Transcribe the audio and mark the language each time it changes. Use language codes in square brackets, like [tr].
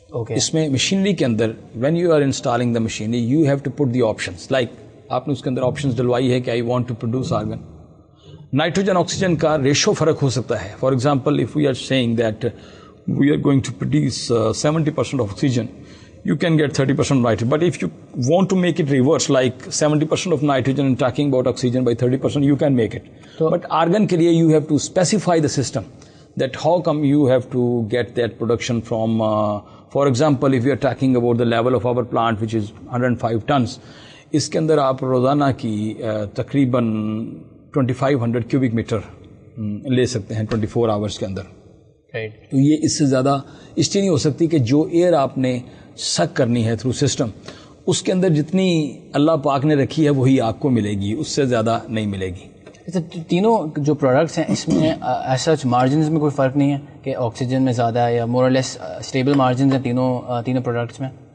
[ur] اس میں مشینری کے اندر [en] when you are installing the machinery you have to put the options, like [ur] آپ نے اس کے اندر آپشنس ڈلوائی ہے کہ [en] I want to produce argon. [ur] Nitrogen oxygen کا ریشو فرق ہو سکتا ہے. [en] For example if we are seeing that we are going to produce 70% of oxygen, you can get 30% nitrogen. But if you want to make it reverse, like 70% of nitrogen and talking about oxygen by 30%, you can make it. But argon [ur] ke liye [en] you have to specify the system that how come you have to get that production from, for example, if you are talking about the level of our plant, which is 105 tons, [ur] اس کے اندر آپ روزانہ کی تقریباً 2500 cubic metre لے سکتے ہیں 24 hours کے اندر. تو یہ اس سے زیادہ اس لیے نہیں ہو سکتی کہ جو ایئر آپ نے سک کرنی ہے تھرو سسٹم, اس کے اندر جتنی اللہ پاک نے رکھی ہے وہی آپ کو ملے گی, اس سے زیادہ نہیں ملے گی. تینوں جو پروڈکٹس ہیں اس میں ایسا مارجنز میں کوئی فرق نہیں ہے کہ آکسیجن میں زیادہ ہے یا [en] more or less stable [ur] مارجنز ہیں تینوں پروڈکٹس میں؟